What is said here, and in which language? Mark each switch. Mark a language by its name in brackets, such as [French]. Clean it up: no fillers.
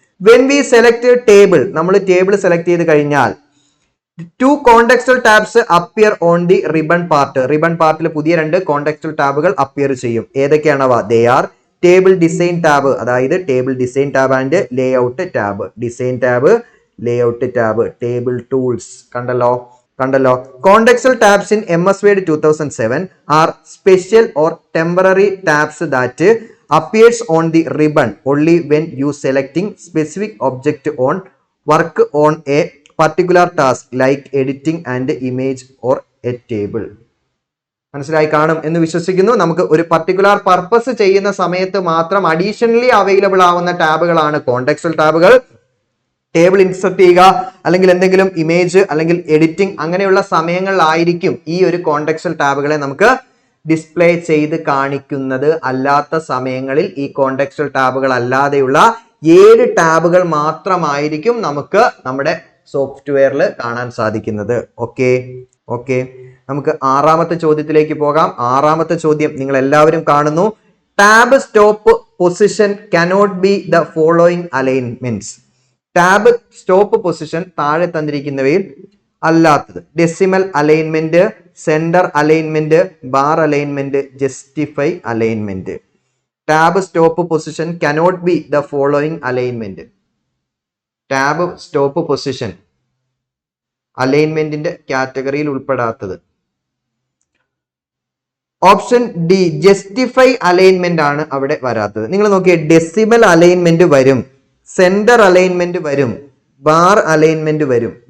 [English] when we select table, [Malayalam] നമ്മൾ table select ചെയ്ത് കഴിഞ്ഞാൽ [English] 2 contextual tabs appear on the ribbon part. [Malayalam] Ribbon പാർട്ടിൽ പുതിയ 2 കോണ്ടെക്സ്റ്റുവൽ ടാബുകൾ അപ്പിയർ ചെയ്യും. ഏതൊക്കെയാണവ? [English] They are table design tab, അതായത് table design tab and layout tab. [Malayalam] Design tab, layout tab. Table tools. കണ്ടല്ലോ. [English] Contextual tabs in MS Word 2007 are special or temporary tabs that appears on the ribbon only when you selecting specific object on work on a particular task like editing and image or a table. [Malayalam] മനസ്സിലായി കാണും എന്ന് വിശ്വസിക്കുന്നു. നമുക്ക് ഒരു particular purpose ചെയ്യുന്ന സമയത്ത് മാത്രം additionally available ആവുന്ന ടാബുകളാണ് കോണ്ടെക്സ്റ്റുവൽ ടാബുകൾ. ടേബിൾ ഇൻസർട്ട് ചെയ്യുക, അല്ലെങ്കിൽ എന്തെങ്കിലും ഇമേജ് അല്ലെങ്കിൽ എഡിറ്റിംഗ് അങ്ങനെയുള്ള സമയങ്ങളിലായിരിക്കും ഈ ഒരു കോണ്ടെക്സ്റ്റുവൽ ടാബുകളെ നമുക്ക് ഡിസ്പ്ലേ ചെയ്ത് കാണിക്കുന്നത്. അല്ലാത്ത സമയങ്ങളിൽ ഈ കോണ്ടെക്സ്റ്റുവൽ ടാബുകൾ അല്ലാതെയുള്ള 7 ടാബുകൾ മാത്രമായിരിക്കും നമുക്ക് നമ്മുടെ സോഫ്റ്റ്വെയറിൽ കാണാൻ സാധിക്കുന്നത്. ഓക്കെ, നമുക്ക് 6ാമത്തെ ചോദ്യത്തിലേക്ക് പോകാം. 6ാമത്തെ ചോദ്യം നിങ്ങൾ എല്ലാവരും കാണുന്നു. [English] Tab stop position cannot be the following alignments. [Malayalam] Tab stop position താഴെ തന്നിരിക്കുന്നവയിൽ അല്ലാത്തത്. [English] Decimal alignment, centre alignment, bar alignment, justify alignment. Tab stop position cannot be the following alignment. [Malayalam] Tab stop position അലൈൻമെന്റിന്റെ കാറ്റഗറിയിൽ ഉൾപ്പെടാത്തത്. ഓപ്ഷൻ ഡി, ജസ്റ്റിഫൈ അലൈൻമെന്റ് ആണ് അവിടെ വരാത്തത്. നിങ്ങൾ നോക്കിയേ, decimal alignment വരും, സെന്റർ അലൈൻമെന്റ് വരും, ബാർ അലൈൻമെന്റ് വരും.